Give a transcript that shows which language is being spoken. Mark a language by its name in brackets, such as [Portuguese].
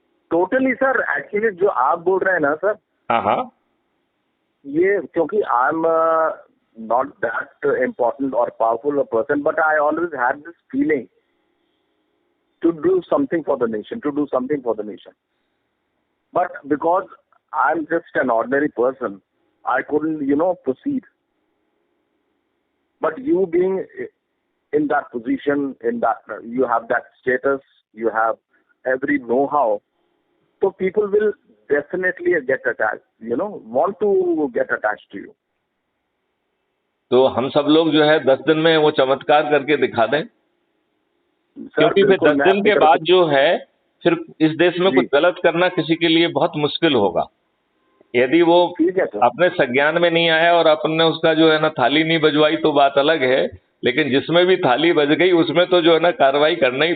[Hindi] Totally sir, actually जो आप बोल रहे हैं ना सर, हाँ हाँ। ये क्योंकि [English] I am not that important और powerful person, but I always had this feeling to do something for the nation, to do something for the nation. But because I'm just an ordinary person, I couldn't, proceed. But you being in that position, in that, you have that status, you have every know-how, so people will definitely get attached, want to get attached to you. [Hindi] तो हम सब लोग जो है 10 दिन में वो चमत्कार करके दिखा दें, क्योंकि फिर 10 दिन के बाद जो है फिर इस देश में कुछ गलत करना किसी के लिए बहुत मुश्किल होगा। यदि वो अपने संज्ञान में नहीं आया और अपने उसका जो है ना थाली नहीं बजवाई तो बात अलग है, लेकिन जिसमें भी थाली बज गई उसमें तो जो है ना कार्रवाई करना ही